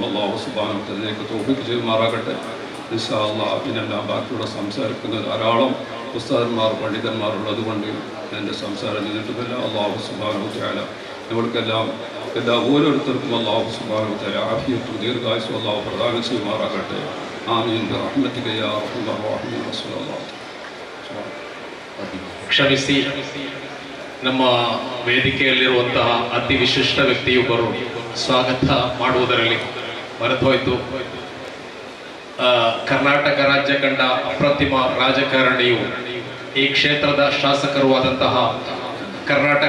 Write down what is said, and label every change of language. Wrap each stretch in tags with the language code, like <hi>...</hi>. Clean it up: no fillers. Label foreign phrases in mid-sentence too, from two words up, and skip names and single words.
<ar>الله سبحانه و</ar> <ml>തആലയിലേക്ക് തൗഫീഖ് ചെയ്യുമാറാകട്ടെ.</ml> <ar>إن شاء الله</ar> <ml>ഇതിനെല്ലാം ബാക്കിയുള്ള സംസാരിക്കുന്ന ധാരാളം ഉസ്താദന്മാർ പണ്ഡിതന്മാരുള്ളത് കൊണ്ട് എൻ്റെ സംസാരം നിന്നിട്ടുമില്ല.</ml> <ar>الله سبحانه وتعالى</ar> <ml>നമ്മൾക്കെല്ലാം ഓരോരുത്തർക്കും</ml> <ar>الله سبحانه وتعالى</ar> <ml>ആഫിയത്തും ദീർഘായുസ്സും അല്ലാഹു പ്രദാനം ചെയ്യുമാറാകട്ടെ.</ml> <ar>آمين برحمتك يا أرحم الرحيم. والسلام</ar> <kn>ಕ್ಷಮಿಸಿ, ನಮ್ಮ ವೇದಿಕೆಯಲ್ಲಿರುವಂತಹ ಅತಿ ವಿಶಿಷ್ಟ ವ್ಯಕ್ತಿಯೊಬ್ಬರು ಸ್ವಾಗತ ಮಾಡುವುದರಲ್ಲಿ ಮರೆತೋಯ್ತು. ಕರ್ನಾಟಕ ರಾಜ್ಯ ಕಂಡ ಅಪ್ರತಿಮ ರಾಜಕಾರಣಿಯು, ಈ ಕ್ಷೇತ್ರದ ಶಾಸಕರು ಆದಂತಹ, ಕರ್ನಾಟಕ</kn>